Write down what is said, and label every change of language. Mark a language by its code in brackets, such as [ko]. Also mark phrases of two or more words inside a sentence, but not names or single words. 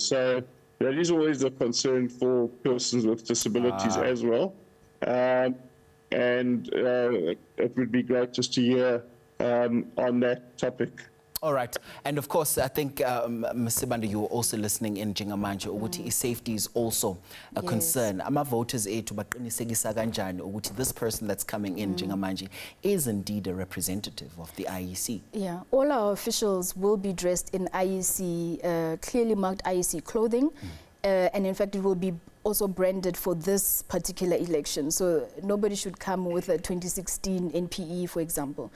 [en] So that is always a concern for persons with disabilities as well. And it would be great just to hear on that topic. All right. And of course, I think, Ms. Sibanda, you were also listening in [zu] Njengamanje, ukuthi [en] safety is also a concern. [zu] Ama voters ethu baqinisekisa kanjani ukuthi [en] this person that's coming in Njengamanje is indeed a representative of the IEC? Yeah, all our officials will be dressed in IEC, clearly marked IEC clothing. And in fact, it will be also branded for this particular election. So nobody should come with a 2016 NPE, for example.